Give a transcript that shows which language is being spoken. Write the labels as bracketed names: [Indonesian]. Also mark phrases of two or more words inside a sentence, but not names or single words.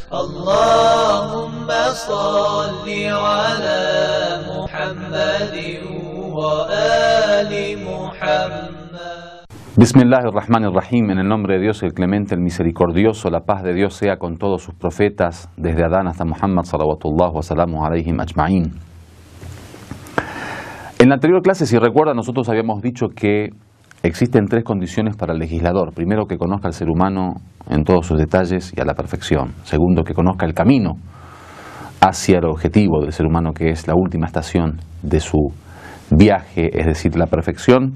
[Arabic] اللهم صل على محمد وآل محمد. [Spanish] Bismillahirrahmanirrahim, en el nombre de Dios el Clemente, el Misericordioso. La paz de Dios sea con todos sus profetas, desde Adán hasta Muhammad [Arabic] صلوات الله وسلامه عليهم أجمعين. [Spanish] En la anterior clase, si recuerdan, nosotros habíamos dicho que existen tres condiciones para el legislador. Primero, que conozca al ser humano en todos sus detalles y a la perfección. Segundo, que conozca el camino hacia el objetivo del ser humano, que es la última estación de su viaje, es decir, la perfección.